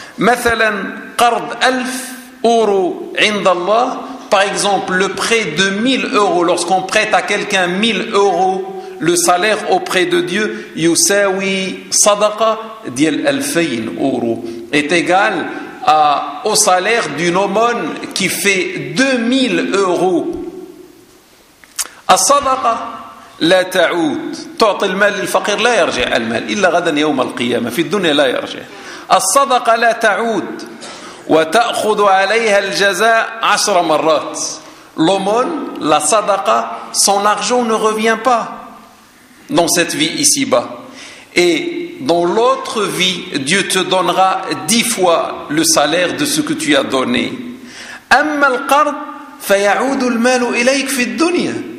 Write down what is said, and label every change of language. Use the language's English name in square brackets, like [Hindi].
[Arabic] Mathalan, qard 1000 euros عند الله, [French] par exemple, le prêt de 1000 euros, lorsqu'on prête à quelqu'un 1000 euros, le salaire auprès de Dieu, [Arabic] yusawi sadaqa ديال 2000 euros, [French] est égal à, au salaire d'une aumône qui fait 2000 euros. [Arabic] A sadaqa, لا تعود تعطي المال للفقير لا يرجع المال إلا غدا يوم القيامة في الدنيا لا يرجع الصدقة لا تعود وتأخذ عليها الجزاء 10 مرات. [French] L'aumône, la sadaqa, son argent ne revient pas dans cette vie ici-bas. Et dans l'autre vie, Dieu te donnera 10 fois le salaire de ce que tu as donné. [Arabic] Amma al-qard fa ya'oud al-mal ilayk fi ad-dunya.